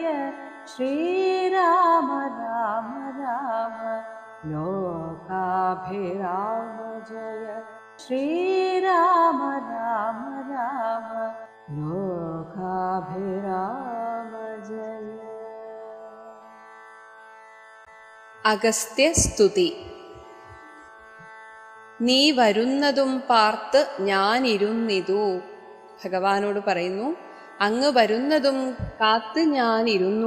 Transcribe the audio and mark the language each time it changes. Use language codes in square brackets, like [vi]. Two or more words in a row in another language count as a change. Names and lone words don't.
[sa] श्रीराम राम राम लोकाभिराम जय। श्रीराम राम राम लोकाभिराम जय। [ml] അഗസ്ത്യസ്തുതി. നീ വരുന്നതും പാർത്ത് ഞാനിരുന്നിതു. ഭഗവാനോട് പറയുന്നു, അങ്ങ് വരുന്നതും കാത്ത് ഞാനിരുന്നു.